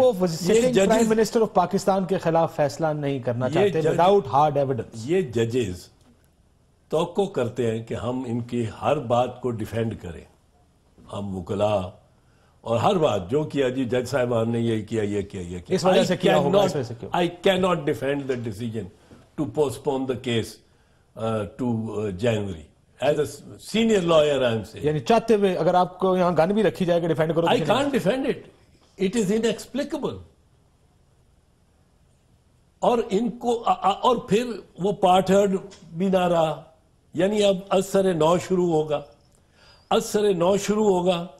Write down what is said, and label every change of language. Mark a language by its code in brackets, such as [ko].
[ur] وہ [en] sitting prime minister of Pakistan [ur] کے خلاف فیصلہ نہیں کرنا چاہتے [en] Without hard evidence. [ur] یہ ججز توقع کرتے ہیں کہ ہم ان کی ہر بات کو ڈیفینڈ کریں, ہم وکلاء, اور ہر بات جو کیا جی جج صاحبان نے یہ کیا یہ کیا یہ کیا. اس وجہ سے کیا ہوگا, اس وجہ سے کیوں؟ [en] I cannot defend the decision to postpone the case to January. As a senior lawyer I am saying. [ur] یعنی چاہتے ہوئے اگر آپ کو یہاں گن بھی رکھی جائے کہ ڈیفینڈ کرو, [en] I can't defend it. It is inexplicable. [ur] اور ان کو اور پھر وہ پارٹ ہرڈ بھی نہ رہا, یعنی اب اثر نو شروع ہوگا, اثر نو شروع ہوگا.